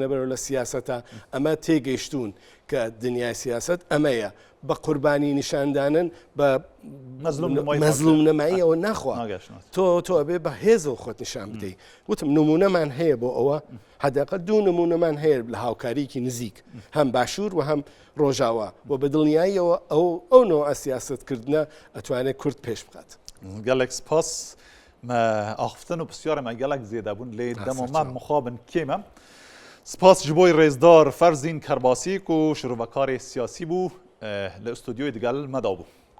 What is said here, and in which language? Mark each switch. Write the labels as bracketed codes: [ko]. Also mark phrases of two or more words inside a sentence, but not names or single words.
[ckb] بەرەو لە سیاسەتە ئەمە تێگەیشتون کە دنیای سیاست ئەمەیە بە قوربانی نیشاندانن بە مەزلوم نەماییەوە ناخوا تۆ ئەبێ بە هێزە و خۆت نیشان بدەیت وتم نمونەمان هەیە بۆ ئەوە حداقل دوو نمونەمان هەیە لە هاوکاریکی نزیک هەم باشوور و هەم ڕۆژاوە و بە دڵنیاییەوە ئەو نوع سیاستکردنە ئەتوانێت کورد پێش بکات [ku] gelek spas me axiftin û pisyarê me gelek zêde bûn lê dema me mixabin kêm em spas ji bo rêzdar Ferzîn Kerbasî ku şirovekarê siyasî bû li stûdyoyê digel me dabû.